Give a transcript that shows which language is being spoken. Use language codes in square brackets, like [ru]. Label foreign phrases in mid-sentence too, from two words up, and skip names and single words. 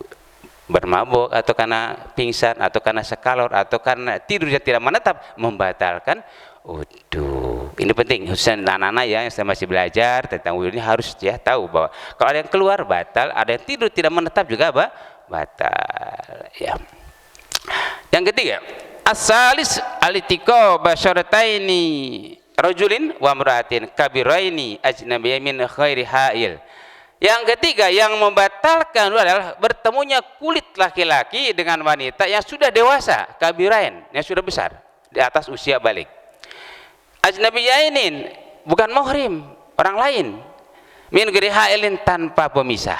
[id] Bermabuk atau karena pingsan atau karena sekalor atau karena tidurnya tidak menetap, membatalkan wudu. Ini penting, khususnya anak-anak ya yang masih belajar tentang wudu ini harus ya tahu bahwa kalau ada yang keluar batal, ada yang tidur tidak menetap juga batal, ya. Yang ketiga, [ar] الثالث التقاء بشرتي رجل وامرأة كبيرين أجنبيين من غير حائل. [id] Yang ketiga yang membatalkan adalah bertemunya kulit laki-laki dengan wanita yang sudah dewasa, kabirain, yang sudah besar, di atas usia balik. Ajnabiyainin, bukan muhrim, orang lain. [ar] من غير حائل, [id] tanpa pemisah.